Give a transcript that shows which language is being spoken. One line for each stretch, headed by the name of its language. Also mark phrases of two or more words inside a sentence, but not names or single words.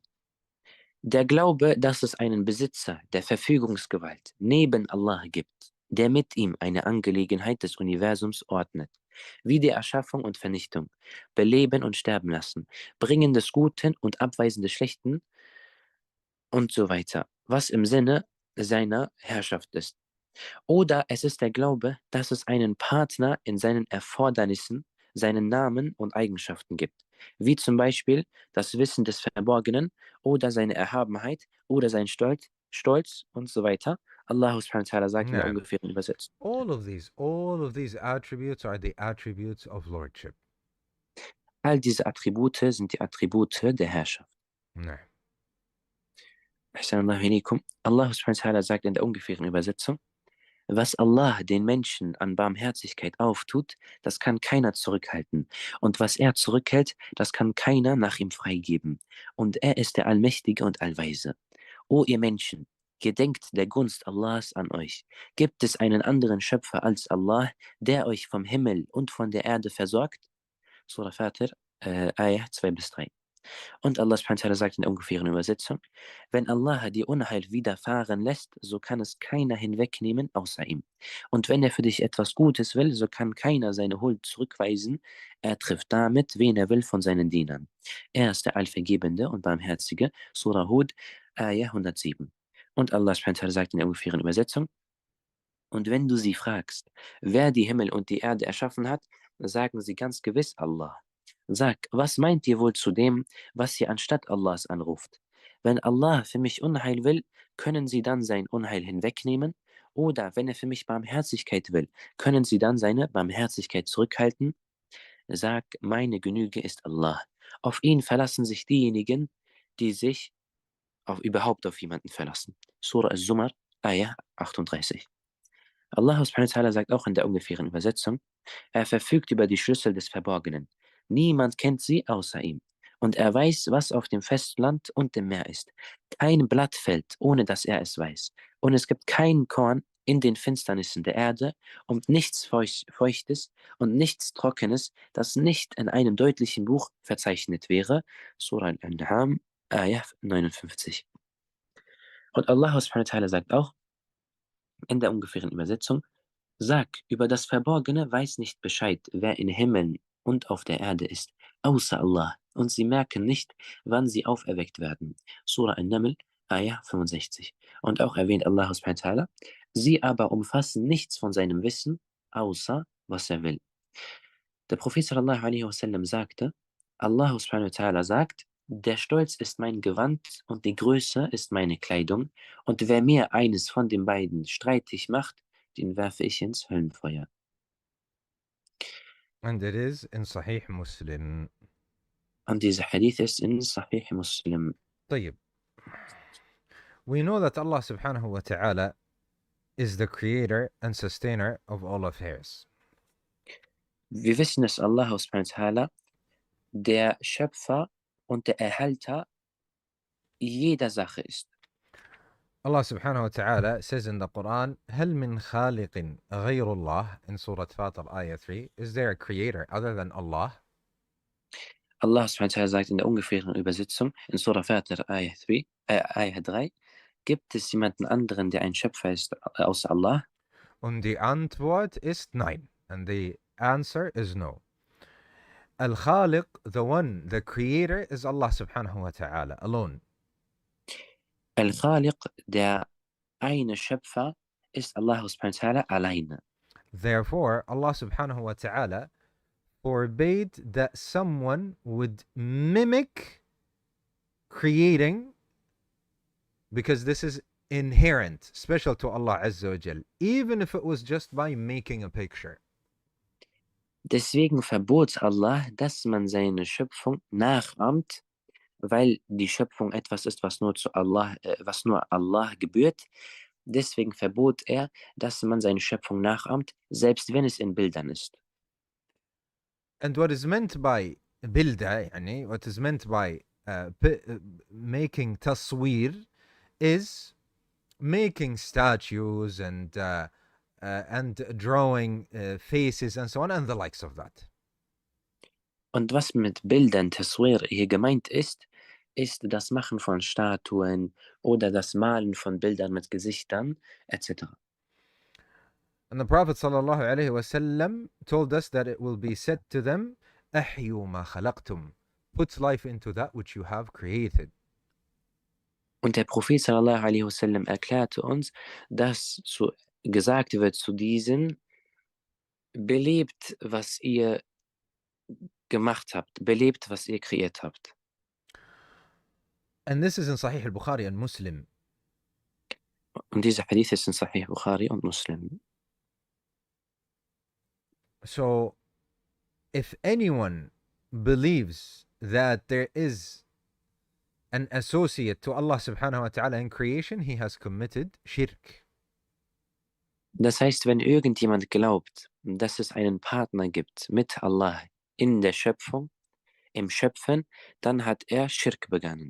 German: Der Glaube, dass es einen Besitzer der Verfügungsgewalt neben Allah gibt, der mit ihm eine Angelegenheit des Universums ordnet, wie die Erschaffung und Vernichtung, Beleben und Sterben lassen, Bringen des Guten und Abweisen des Schlechten und so weiter, was im Sinne seiner Herrschaft ist. Oder es ist der Glaube, dass es einen Partner in seinen Erfordernissen, seinen Namen und Eigenschaften gibt, wie zum Beispiel das Wissen des Verborgenen oder seine Erhabenheit oder sein Stolz und so weiter. Allah
Arabic: سبحانه وتعالى
German: sagt in der ungefähren Übersetzung.
English: All of these attributes are the attributes of lordship.
German: All diese Attribute sind die Attribute der Herrschaft. Ja. Allah
Arabic: سبحانه وتعالى
German: sagt in der ungefähren Übersetzung, was Allah den Menschen an Barmherzigkeit auftut, das kann keiner zurückhalten. Und was er zurückhält, das kann keiner nach ihm freigeben. Und er ist der Allmächtige und Allweise. O ihr Menschen, gedenkt der Gunst Allahs an euch. Gibt es einen anderen Schöpfer als Allah, der euch vom Himmel und von der Erde versorgt? Surah Fatir, Ayah 2 bis 3. Und Allah
Arabic: سبحانه وتعالى
German: sagt in der ungefähren Übersetzung, wenn Allah dir Unheil widerfahren lässt, so kann es keiner hinwegnehmen außer ihm. Und wenn er für dich etwas Gutes will, so kann keiner seine Huld zurückweisen. Er trifft damit, wen er will von seinen Dienern. Er ist der Allvergebende und Barmherzige. Surah Hud, Ayah 107. Und Allah
Arabic: سبحانه وتعالى
German: sagt in der ungefähren Übersetzung, und wenn du sie fragst, wer die Himmel und die Erde erschaffen hat, sagen sie ganz gewiss Allah. Sag, was meint ihr wohl zu dem, was ihr anstatt Allahs anruft? Wenn Allah für mich Unheil will, können sie dann sein Unheil hinwegnehmen? Oder wenn er für mich Barmherzigkeit will, können sie dann seine Barmherzigkeit zurückhalten? Sag, meine Genüge ist Allah. Auf ihn verlassen sich diejenigen, die sich überhaupt auf jemanden verlassen. Surah al-Zumar, Ayah 38. Allah
Arabic: سبحانه وتعالى
German: sagt auch in der ungefähren Übersetzung, er verfügt über die Schlüssel des Verborgenen. Niemand kennt sie außer ihm. Und er weiß, was auf dem Festland und dem Meer ist. Kein Blatt fällt, ohne dass er es weiß. Und es gibt kein Korn in den Finsternissen der Erde und nichts Feuchtes und nichts Trockenes, das nicht in einem deutlichen Buch verzeichnet wäre. Surah al-An'am, Ayah 59. Und Allah
Arabic: سبحانه وتعالى
German: sagt auch in der ungefähren Übersetzung, sag, über das Verborgene weiß nicht Bescheid, wer in Himmeln und auf der Erde ist, außer Allah. und sie merken nicht, wann sie auferweckt werden. Surah An-Naml, Ayah 65. Und auch erwähnt Allah
Arabic: سبحانه وتعالى,
German: sie aber umfassen nichts von seinem Wissen, außer was er will. Der Prophet
Arabic: صلى الله عليه وسلم
German: sagte, Allah
Arabic: سبحانه وتعالى
German: sagt, der Stolz ist mein Gewand und die Größe ist meine Kleidung, und wer mir eines von den beiden streitig macht, den werfe ich ins Höllenfeuer.
English: And it is in Sahih Muslim.
German: Und dieser Hadith ist in Sahih Muslim.
Arabic: طيب.
English: We know that Allah
Arabic: سبحانه وتعالى
English: is the creator and sustainer of all affairs.
German: Wir wissen, dass Allah
Arabic: سبحانه وتعالى
German: der Schöpfer und der Erhalter jeder Sache ist.
English: Allah
Arabic: سبحانه وتعالى
English: says in the Quran,
Arabic: هل من خالق غير الله,
English: in Surah Fatir, Ayah 3, is there a creator other than Allah?
German: Allah
Arabic: سبحانه وتعالى
German: sagt in der ungefähren Übersetzung in Surah Fatir, Ayah 3, gibt es jemanden anderen, der ein Schöpfer ist, außer Allah? Und die Antwort ist nein.
English: And the answer is no. Al-Khaliq, the one, the creator, is Allah
Arabic: سبحانه وتعالى
English: alone.
German: Al-Khaliq, der eine Schöpfer, ist Allah
Arabic: سبحانه وتعالى
German: alleine.
English: Therefore, Allah
Arabic: سبحانه وتعالى
English: forbade that someone would mimic creating, because this is inherent, special to Allah
Arabic: عز وجل,
English: even if it was just by making a picture.
German: Deswegen verbot Allah, dass man seine Schöpfung nachahmt, weil die Schöpfung etwas ist, was nur Allah gebührt. Deswegen verbot er, dass man seine Schöpfung nachahmt, selbst wenn es in Bildern ist.
English: And what is meant by bilda, يعني, what is meant by making taswir, is making statues and drawing faces and so on and the likes of that.
German: Und was mit Bildern, Taswir, hier gemeint ist, ist das Machen von Statuen oder das Malen von Bildern mit Gesichtern etc.
English: And the Prophet
Arabic: صلى الله عليه وسلم
English: told us that it will be said to them,
Arabic: أحيوا ما خلقتم,
English: put life into that which you have created.
German: Und der Prophet
Arabic: صلى الله عليه وسلم
German: erklärte uns, dass gesagt wird zu diesen, belebt, was ihr gemacht habt, belebt, was ihr kreiert habt.
English: And this is in Sahih al-Bukhari and Muslim.
German: Und dieser Hadith ist in Sahih Bukhari und Muslim.
English: So, if anyone believes that there is an associate to Allah
Arabic: سبحانه وتعالى
English: in creation, he has committed shirk.
German: Das heißt, wenn irgendjemand glaubt, dass es einen Partner gibt mit Allah in der Schöpfung, im Schöpfen, dann hat er Schirk begangen.